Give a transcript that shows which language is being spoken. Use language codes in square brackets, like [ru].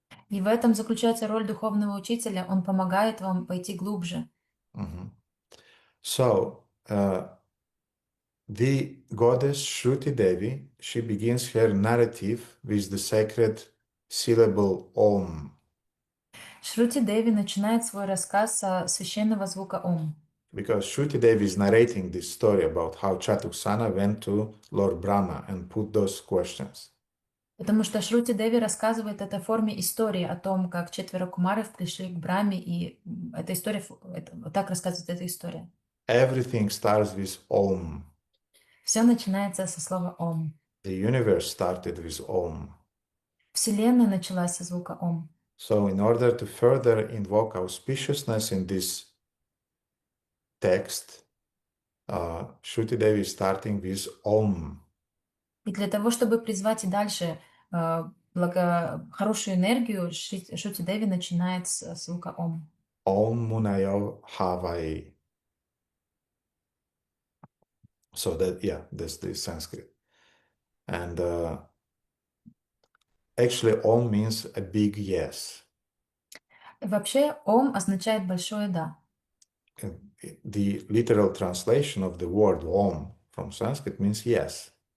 [ru] И в этом заключается роль духовного учителя. Он помогает вам пойти глубже. Mhm. [en] So, the goddess Shruti Devi, she begins her narrative with the sacred syllable Om, [ru] Шрути Деви начинает свой рассказ со священного звука Ом. [en] because Shruti Devi is narrating this story about how Chatuksana went to Lord Brahma and put those questions. [ru] Потому что Шрути Деви рассказывает это в форме истории о том, как 4 кумаров пришли к Браме, и эта история, вот так рассказывает эта история. [en] Everything starts with Om. [ru] Все начинается со слова Ом. [en] The universe started with Om. [ru] Вселенная началась со звука Ом. [en] So, in order to further invoke auspiciousness in this text, Shruti Devi is starting with Om. [ru] И для того, чтобы призвать и дальше хорошую энергию, Шрути Деви начинает с звука Ом. [sa] Om Munayo Havai. [en] So that, yeah, that's the Sanskrit. And actually, Om means a big yes. [ru] Вообще, Ом означает большое «да». [en] And the literal translation of the word Om from Sanskrit means yes.